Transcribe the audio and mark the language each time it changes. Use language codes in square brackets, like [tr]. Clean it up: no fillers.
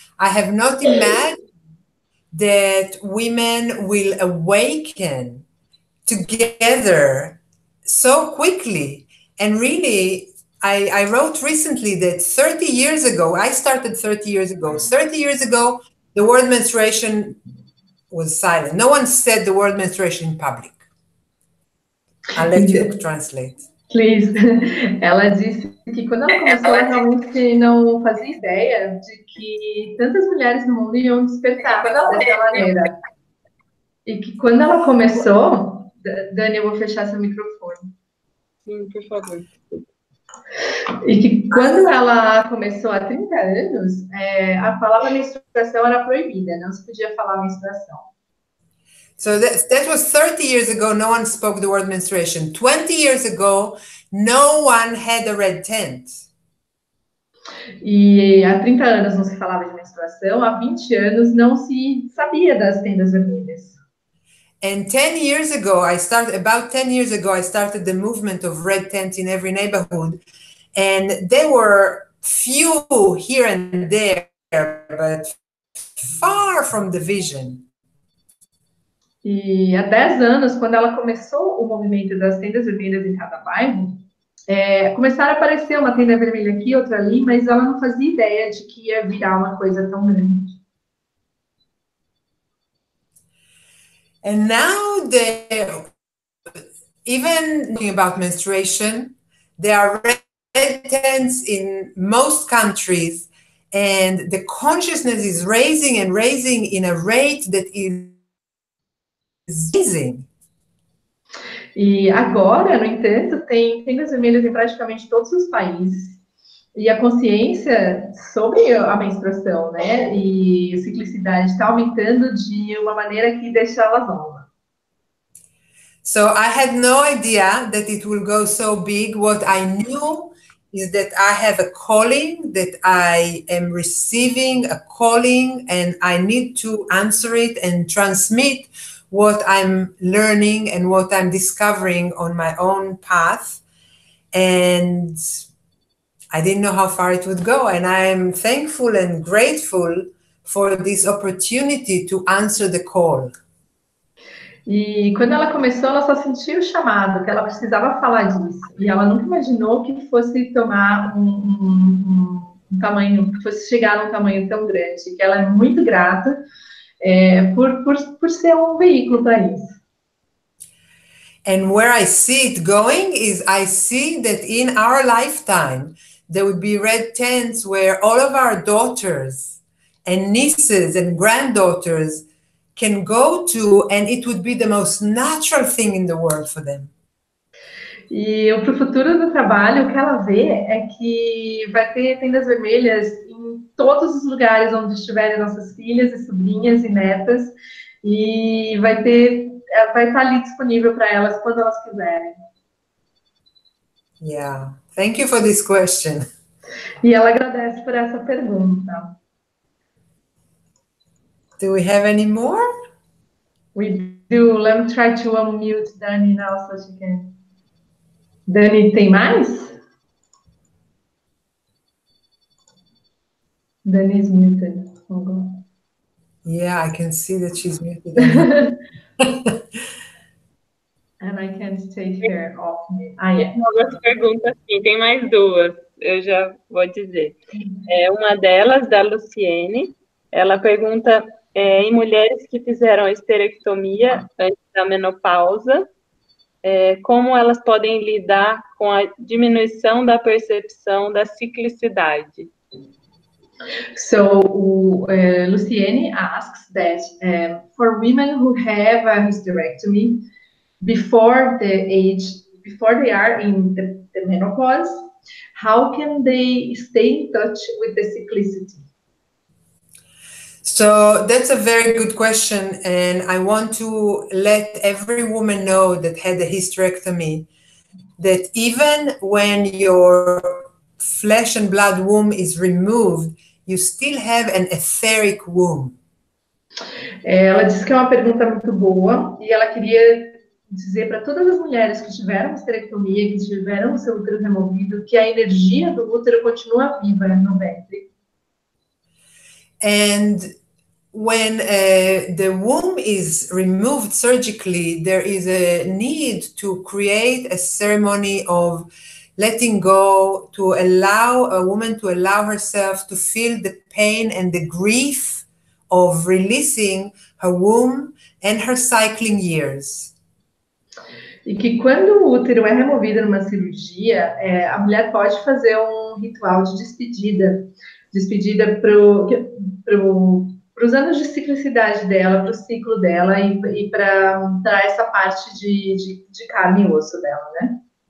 [en] I have not imagined that women will awaken together so quickly. And really, I wrote recently that 30 years ago, I started 30 years ago. 30 years ago, the word menstruation was silent. No one said the word menstruation in public. I'll let you translate. Please. [pt] Ela disse que quando ela começou, ela realmente não fazia ideia de que tantas mulheres no mundo iam despertar dessa maneira. E que quando ela começou, Dani, eu vou fechar seu microfone. Sim, por favor. E que quando ela começou há 30 anos, a palavra menstruação era proibida, não se podia falar menstruação. [en] So that was 30 years ago, no one spoke the word menstruation. 20 years ago, no one had a red tent. [pt] E há 30 anos não se falava de menstruação, há 20 anos não se sabia das tendas vermelhas. [en] And about 10 years ago, I started the movement of red tents in every neighborhood. And there were few here and there, but far from the vision. [pt] E há 10 anos, quando ela começou o movimento das tendas vermelhas em cada bairro, começaram a aparecer uma tenda vermelha aqui, outra ali, mas ela não fazia ideia de que ia virar uma coisa tão grande. [en] And now, even talking about menstruation, there are red tents in most countries, and the consciousness is raising and raising in a rate that is amazing. [pt] E agora, no entanto, tem tendas vermelhas em praticamente todos os países. E a consciência sobre a menstruação, né, e a ciclicidade está aumentando de uma maneira que deixa ela nova. [en] So I had no idea that it will go so big. What I knew is that I have a calling, that I am receiving a calling, and I need to answer it and transmit what I'm learning and what I'm discovering on my own path. And I didn't know how far it would go. And I am thankful and grateful for this opportunity to answer the call. [pt] E quando ela começou, ela só sentiu o chamado, que ela precisava falar disso. E ela nunca imaginou que fosse tomar um tamanho, que fosse chegar a um tamanho tão grande. Que ela é muito grata por ser um veículo para isso. [en] And where I see it going is I see that in our lifetime, there would be red tents where all of our daughters and nieces and granddaughters can go to, and it would be the most natural thing in the world for them. [pt] E para o futuro do trabalho, o que ela vê é que vai ter tendas vermelhas em todos os lugares onde estiverem nossas filhas e sobrinhas e netas, e vai estar ali disponível para elas quando elas quiserem. [en] Yeah, thank you for this question. [pt] E ela agradece por essa pergunta. [en] Do we have any more? We do. Let me try to unmute Dani now so she can. [pt] Dani, tem mais? [en] Dani is muted. Yeah, I can see that she's muted. And I can't take her off me. [pt] Novas perguntas, sim, tem mais duas, eu já vou dizer. Uma delas, da Luciene, ela pergunta em mulheres que fizeram a esterectomia antes da menopausa, como elas podem lidar com a diminuição da percepção da ciclicidade. [en] So, Luciene asks that for women who have a hysterectomy before they are in the menopause, how can they stay in touch with the cyclicity? So that's a very good question, and I want to let every woman know that had a hysterectomy that even when your flesh and blood womb is removed, you still have an etheric womb. [pt] Ela disse que é uma pergunta muito boa e ela queria dizer para todas as mulheres que tiveram esterectomia, que tiveram o seu útero removido, que a energia do útero continua viva no ventre. [en] And when the womb is removed surgically, there is a need to create a ceremony of letting go, to allow a woman to allow herself to feel the pain and the grief of releasing her womb and her cycling years. [pt] E que quando o útero é removido numa cirurgia, a mulher pode fazer um ritual de despedida para os anos de ciclicidade dela, para o ciclo dela e para essa parte de carne e osso dela, né?